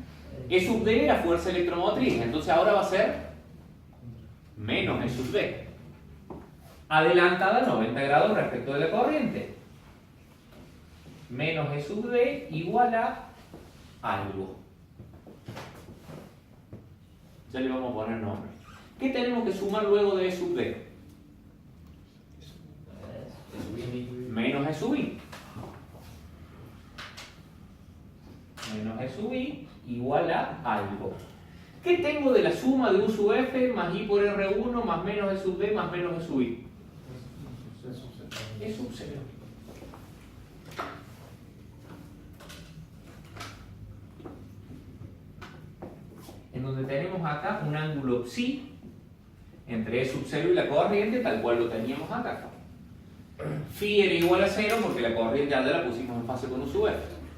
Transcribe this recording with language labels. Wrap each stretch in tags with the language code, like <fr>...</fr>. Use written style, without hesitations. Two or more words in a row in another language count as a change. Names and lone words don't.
<es>E sub D era fuerza electromotriz, entonces ahora va a ser menos E sub D. Adelantada 90 grados respecto de la corriente. Menos E sub D igual a algo. Ya le vamos a poner nombre. ¿Qué tenemos que sumar luego de E sub D? Menos E sub I. Menos E sub I igual a algo. ¿Qué tengo de la suma de U sub F más I por R1 más menos E sub D más menos E sub I? E sub 0. En donde tenemos acá un ángulo psi entre E sub 0 y la corriente, tal cual lo teníamos acá. Phi era igual a 0 porque la corriente allá la pusimos en fase con U sub F.</es>